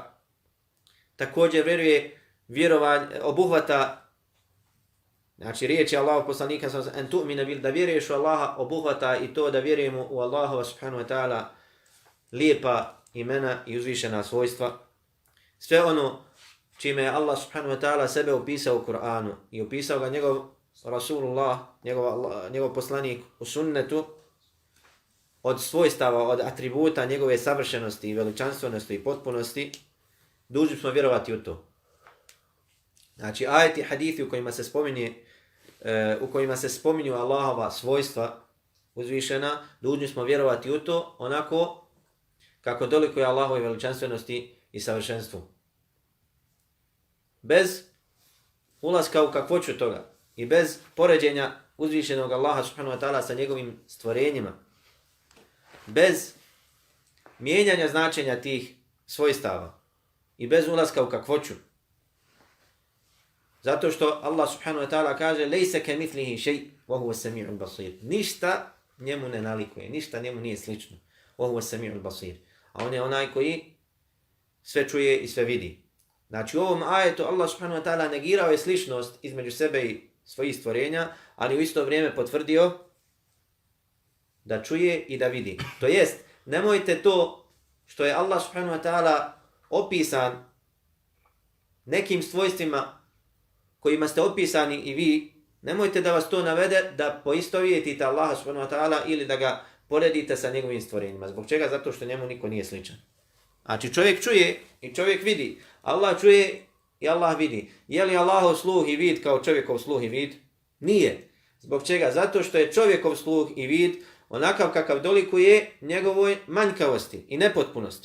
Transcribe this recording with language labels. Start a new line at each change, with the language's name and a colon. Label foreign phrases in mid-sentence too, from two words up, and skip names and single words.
Bosnian: Također obuhvata, znači riječi Allahov poslanika
Arabic: أن تؤمن بال,
Bosnian: da vjeruješ u Allaha, obuhvata i to da vjerujemo u Allahova
Arabic: سبحانه وتعالى
Bosnian: lijepa imena i uzvišena svojstva. Sve ono čime je Allah
Arabic: سبحانه وتعالى
Bosnian: sebe opisao u Kur'anu i opisao ga njegov Rasulullah, njegov poslanik u sunnetu, od svojstava, od atributa njegove savršenosti i veličanstvenosti i potpunosti, dužni smo vjerovati u to. Znači, ajeti, hadithi u kojima se spominju Allahova svojstva uzvišena, dužni smo vjerovati u to onako kako dolikuje Allahove veličanstvenosti i savršenstvu. Bez ulaska u kakvoću toga i bez poređenja uzvišenog Allaha
Arabic: سبحانه وتعالى
Bosnian: sa njegovim stvorenjima, bez mijenjanja značenja tih svojstava i bez ulaska u kakvoću. Zato što Allah
Arabic: سبحانه وتعالى
Bosnian: kaže
Arabic: ليس كمثله شيء وهو السميع البصير.
Bosnian: Ništa njemu ne nalikuje, ništa njemu nije slično.
Arabic: وهو السميع البصير.
Bosnian: A on je onaj koji sve čuje i sve vidi. Znači u ovom ajetu Allah
Arabic: سبحانه وتعالى
Bosnian: negirao je sličnost između sebe i svojih stvorenja, ali u isto vrijeme potvrdio da čuje i da vidi. To jest, nemojte to što je Allah
Arabic: سبحانه وتعالى
Bosnian: opisan nekim svojstvima kojima ste opisani i vi, nemojte da vas to navede da poistovjetite Allaha
Arabic: سبحانه وتعالى
Bosnian: ili da ga poredite sa njegovim stvorenjima. Zbog čega? Zato što njemu niko nije sličan. Znači čovjek čuje i čovjek vidi. Allah čuje i Allah vidi. Je li Allahov sluh i vid kao čovjekov sluh i vid? Nije. Zbog čega? Zato što je čovjekov sluh i vid onakav kakav dolikuje njegovoj manjkavosti i nepotpunosti.